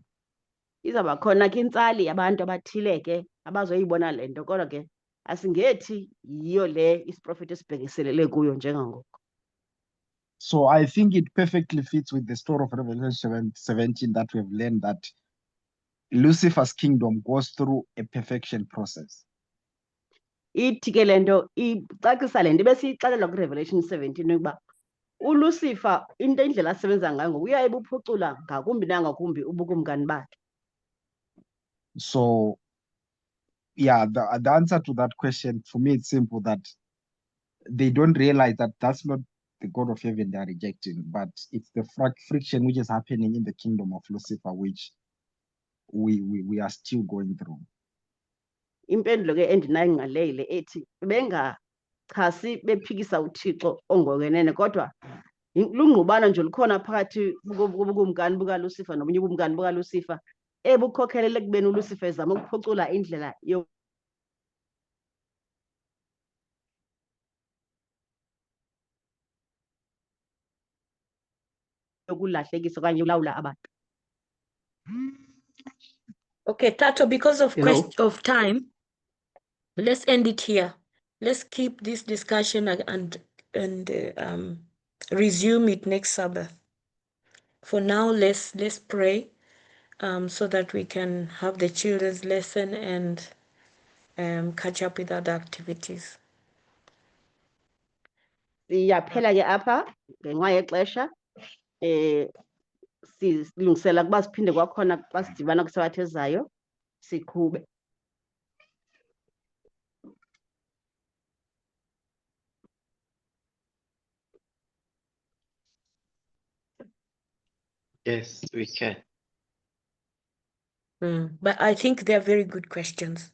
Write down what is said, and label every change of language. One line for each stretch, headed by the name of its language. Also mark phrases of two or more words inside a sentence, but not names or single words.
Xhosa: Izawuba khona ke intsali yabantu abathile ke abazoyibona le nto, kodwa ke asingethi yiyo le isiprofethi esibhekiselele kuyo njengangoku.
English: So I think it perfectly fits with the story of Revelation 17 that we have learned that Lucifer's kingdom goes through a perfection process.
Xhosa: Ithi ke le nto icacisa le nto besiyixelelwa kwiRevelation 17 ukuba uLucifer into indlela asebenza ngayo ngoku uyayibuphucula ngakumbi nangakumbi ubukumkani bakhe.
English: So yeah, the answer to that question for me it's simple, that they don't realize that that's not the God of heaven they are rejecting, but it's the friction which is happening in the kingdom of Lucifer, which we are still going through.
Xhosa: Impendulo ke endinayo ngaleyile ethi bengachasi bephikisa uThixo ongokenene kodwa lungqubano nje lukhona phakathi kobukumkani bukaLucifer nobunye ubukumkani bukaLucifer ebukhokhelele ekubeni uLucifer ezama ukuphucula indlela yokulahlekisa okanye ulawula abantu.
English: Okay, Tato, because of Hello? of time, let's end it here. Let's keep this discussion and resume it next Sabbath. For now, let's pray so that we can have the children's lesson and catch up with other activities.
Xhosa: Siyaphela ke apha ngenxa yexesha silungisela ukuba siphinde kwakhona xa sidibana kwisabatha ezayo siqhube.
English: Yes, we can. But I think they are very good questions.